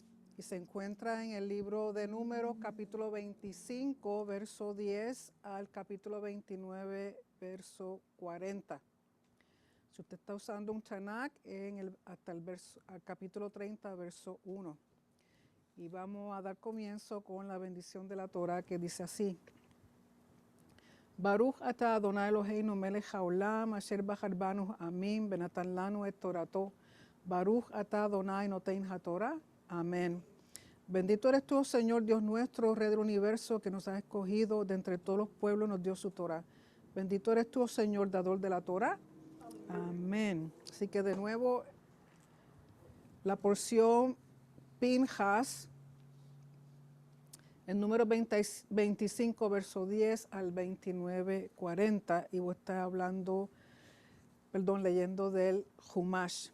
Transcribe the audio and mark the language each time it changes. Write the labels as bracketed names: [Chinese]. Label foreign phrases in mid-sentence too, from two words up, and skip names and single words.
[Spanish] Y se encuentra en el libro de Números, capítulo 25, verso 10, al capítulo 29, verso 40. Si usted está usando un Tanakh, hasta el capítulo 30, verso 1. Y vamos a dar comienzo con la bendición de la Torah, que dice así: [Hebrew] ברוך אתה אדוני אלוהינו מלך העולם אשר בחר בנו עמים ונתן לנו את תורתו. ברוך אתה אדוני נותן התורה. [Spanish] Amén. Bendito eres tú, Señor Dios nuestro, Rey del universo, que nos has escogido de entre todos los pueblos, nos dio su Torah. Bendito eres tú, Señor, dador de la Torah. Amén. Así que de nuevo, la porción Pinjas, el número 25, verso 10 al 29, 40, y voy a estar leyendo del Humash.